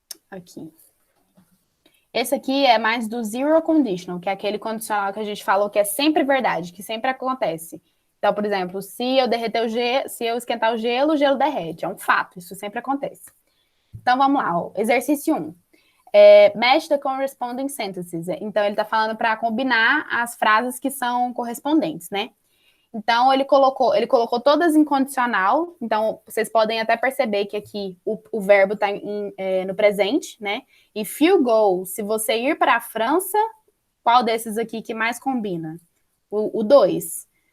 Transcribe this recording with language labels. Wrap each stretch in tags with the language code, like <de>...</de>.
<pt>Aqui. Esse aqui é mais do zero conditional, que é aquele condicional que a gente falou que é sempre verdade, que sempre acontece. Então, por exemplo, se eu derreter o gelo, se eu esquentar o gelo derrete. É um fato, isso sempre acontece. Então, vamos lá. Ó. Exercício 1.</pt> <en>Match the corresponding sentences.</en> <pt>Então, ele está falando para combinar as frases que são correspondentes, né? Então, ele colocou todas em condicional. Então, vocês podem até perceber que aqui o verbo está no presente, né? If you go, se você ir para a França, qual desses aqui que mais combina? O 2.</pt>